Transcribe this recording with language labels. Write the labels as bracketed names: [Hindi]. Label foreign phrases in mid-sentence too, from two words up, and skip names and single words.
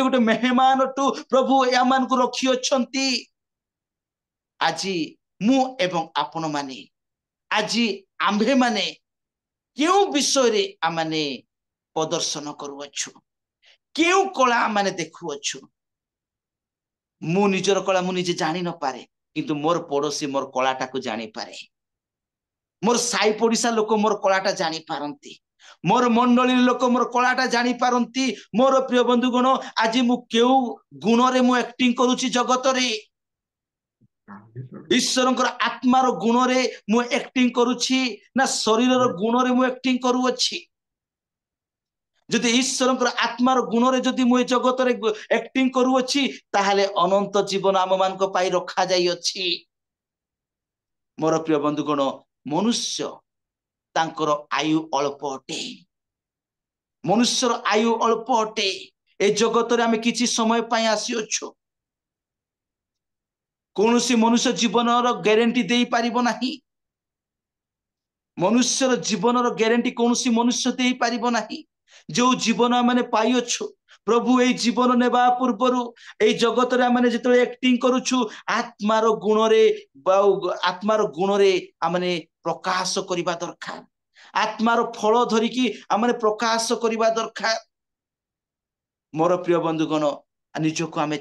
[Odia] ଗୋଟେ ମେହମାନ ଅଟୁ ପ୍ରଭୁ ଆମମାନ କୁ ରଖି ଅଛନ୍ତି ଆଜି ମୁଁ ଏବଂ ଆପଣ ମାନେ ଆଜି ଆମ୍ଭେ ମାନେ କେଉଁ ବିଷୟ ରେ ଆମେ ମାନେ ପ୍ରଦର୍ଶନ କରୁଛୁ କେଉଁ କଳା ମାନେ ଦେଖୁଛୁ ମୁଁ ନିଜର କଳା ମୁଁ ନିଜେ ଜାଣି ନ ପାରେ କିନ୍ତୁ ମୋର ପଡ଼ୋଶୀ ମୋର କଳାଟା କୁ ଜାଣି ପାରେ ମୋର ସାଇ ପଡ଼ିଶା ଲୋକ ମୋର କଳାଟା ଜାଣି ପାରନ୍ତି ମୋର ମଣ୍ଡଳୀ ଲୋକ ମୋର କଳାଟା ଜାଣି ପାରନ୍ତି ମୋର ପ୍ରିୟ ବନ୍ଧୁଗଣ ଆଜି ମୁଁ କେଉଁ ଗୁଣ ରେ ମୁଁ ଏକ୍ଟିଂ କରୁଛି ଜଗତ ରେ ଈଶ୍ୱରଙ୍କର ଆତ୍ମାର ଗୁଣ ରେ ମୁଁ ଏକ୍ଟିଂ କରୁଛି ନା ଶରୀରର ଗୁଣ ରେ ମୁଁ ଏକ୍ଟିଂ କରୁଅଛି ଯଦି ଈଶ୍ୱରଙ୍କର ଆତ୍ମାର ଗୁଣ ରେ ଯଦି ମୁଁ ଜଗତ ରେ ଏକ୍ଟିଂ କରୁଅଛି ତାହାଲେ ଅନନ୍ତ ଜୀବନ ଆମ ମାନ କୁ ପାଇଁ ରଖା ଯାଇ ଅଛି ମୋର ପ୍ରିୟ ବନ୍ଧୁଗଣ ମନୁଷ୍ୟ ତାଙ୍କର ଆୟୁ ଅଳ୍ପ ଅଟେ ମନୁଷ୍ୟର ଆୟୁ ଅଳ୍ପ ଅଟେ ଏ ଜଗତ ରେ ଆମେ କିଛି ସମୟ ପାଇଁ ଆସି ଅଛୁ କୌଣସି ମନୁଷ୍ୟ ଜୀବନର ଗ୍ୟାରେଣ୍ଟି ଦେଇ ପାରିବ ନାହିଁ ମନୁଷ୍ୟର ଜୀବନର ଗ୍ୟାରେଣ୍ଟି କୌଣସି ମନୁଷ୍ୟ ଦେଇ ପାରିବ ନାହିଁ ଯୋ ଜୀବନ ମାନେ ପାଇ ଅଛୁ ପ୍ରଭୁ ଏ ଜୀବନ ନେବା ପୂର୍ବରୁ ଏ ଜଗତ ରେ ମାନେ ଯେତେବେଳେ ଏକ୍ଟିଂ କରୁଛୁ ଆତ୍ମାର ଗୁଣ ରେ ଆତ୍ମାର ଗୁଣ ରେ ଆମେ ମାନେ ପ୍ରକାଶ କରିବା ଦରକାର ଆତ୍ମାର ଫଳ ଧରିକି ଆମେ ମାନେ ପ୍ରକାଶ କରିବା ଦରକାର ମୋର ପ୍ରିୟ ବନ୍ଧୁଗଣ ନିଜକୁ ଆମେ